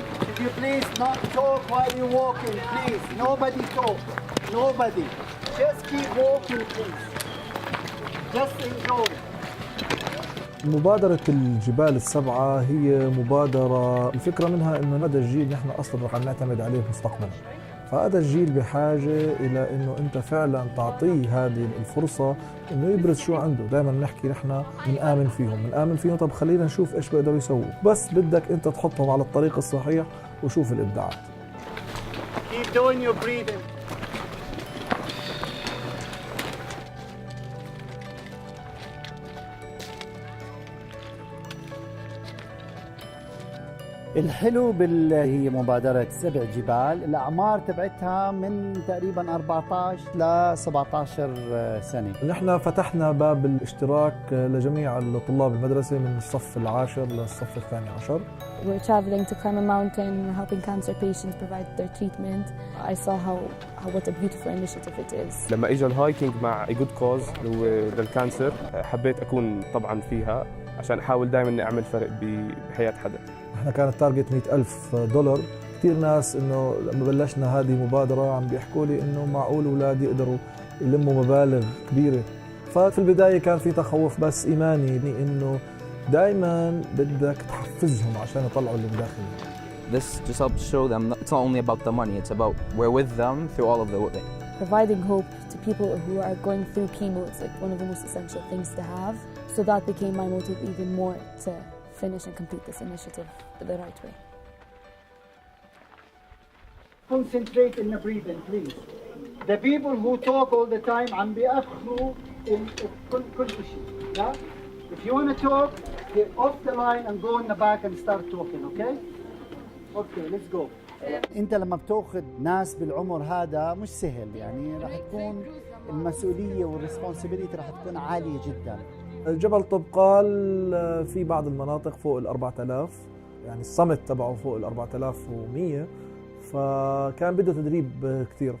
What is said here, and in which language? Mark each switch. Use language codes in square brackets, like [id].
[en] If you please not talk while you're walking, please. Nobody talk. Nobody. Just keep walking, please. Just enjoy. [ar] مبادرة الجبال السبعة هي مبادرة الفكرة منها إنه هذا الجيل نحن أصلاً رح نعتمد عليه مستقبلاً. فهذا الجيل بحاجة إلى إنه أنت فعلاً تعطيه هذه الفرصة إنه يبرز شو عنده. دائماً نحكي نحن بنآمن فيهم، طب خلينا نشوف إيش بيقدروا يسووا، بس بدك أنت تحطهم على الطريق الصحيح وشوف الإبداعات. [en] Keep doing your breathing. [ar] الحلو هي مبادرة 7 جبال، الأعمار تبعتها من تقريبا 14 ل 17 سنة. نحن فتحنا باب الاشتراك لجميع الطلاب المدرسة من الصف العاشر للصف الثاني عشر. [en] We're traveling to climb a mountain, we're helping cancer patients provide their treatment. I saw what a beautiful initiative it is. [ar] لما اجى الهايكينج مع A Good Cause اللي هو للكانسر، حبيت أكون طبعاً فيها عشان أحاول دائماً إني أعمل فرق بحياة حدا. احنا كان التارجت $100,000. كثير ناس انه لما بلشنا هذه مبادرة عم بيحكوا لي انه معقول اولاد يقدروا يلموا مبالغ كبيرة ففي البداية كان في تخوف بس إيماني إنه دائما بدك تحفزهم عشان يطلعوا اللي بداخلهم. [en] This just helps show them it's not only about the money, it's about we're with them through all of the way. Providing hope to people who are going through chemo is like one of the most essential things to have. So that became my motive even more to finish and complete this initiative the right way. Concentrate in the breathing, please. The people who talk all the time [ar] عم بيأخروا كل شيء. [en] Yeah? If you want to talk, get off the line and go in the back and start talking, okay? Okay, let's go. [ar] انت لما بتاخذ ناس بالعمر هذا مش سهل، يعني رح تكون المسؤوليه والريسبونسبيلتي رح تكون عاليه جدا. جبل طبقال في بعض المناطق فوق ال 4000، يعني الصمت تبعه فوق ال 4100، فكان بده تدريب كثير.